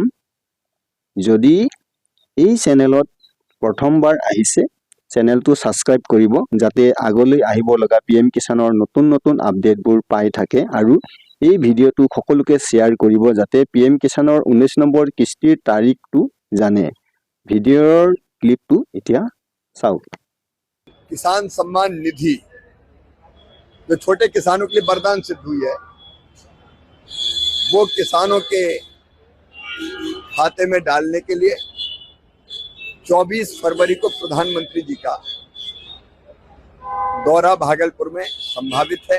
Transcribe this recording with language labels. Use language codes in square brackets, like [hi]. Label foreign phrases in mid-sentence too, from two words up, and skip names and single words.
[as] যদি এই চেনেলত প্ৰথমবাৰ আহিছে, চেনেলটো ছাবস্ক্ৰাইব কৰিব যাতে আগলৈ আহিব লগা PM কিষাণৰ নতুন নতুন আপডেটবোৰ পাই থাকে। আৰু এই ভিডিঅ'টো সকলোকে শ্বেয়াৰ কৰিব যাতে PM কিষাণৰ 19 নম্বৰ কিস্তিৰ তাৰিখটো জানে। ভিডিঅ'ৰ ক্লিপটো এতিয়া চাওক। [hi] किसान सम्मान निधि जो छोटे किसानों के लिए वरदान सिद्ध हुई है, वो किसानों के खाते में डालने के लिए 24 फरवरी को प्रधानमंत्री जी का दौरा भागलपुर में संभावित है।